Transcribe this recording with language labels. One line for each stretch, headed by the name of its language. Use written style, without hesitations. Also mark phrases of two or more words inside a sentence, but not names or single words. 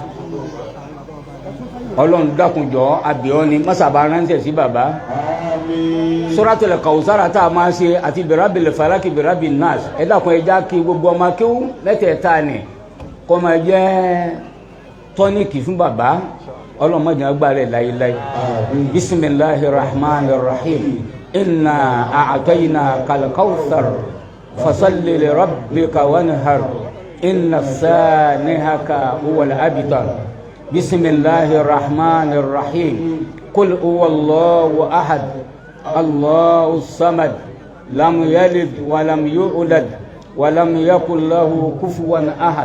Yoruba: Ọlọ́run dákun jọ̀ọ́ abíọ́ ni mọ́sàbá ránṣẹ́ sí bàbá. Suratul Kawthar tá a máa ṣe àti
Arabic: برب الفلق برب الناس
Yoruba: ẹ dákun ẹ já kí gbogbo ọmọ kéwú mẹ́tẹ̀ẹ̀ta ni kó máa jẹ́ tọ́níkì fún bàbá ọlọ́mọdé agbára láyéláyé.
Arabic: بسم الله الرحمن الرحيم إنا أعطيناك الكوثر فصل لربك وانحر إن شانئك هو الأبتر. بسم الله الرحمن الرحيم قل هو الله أحد الله الصمد لم يلد ولم يولد ولم يكن له كفوا أحد.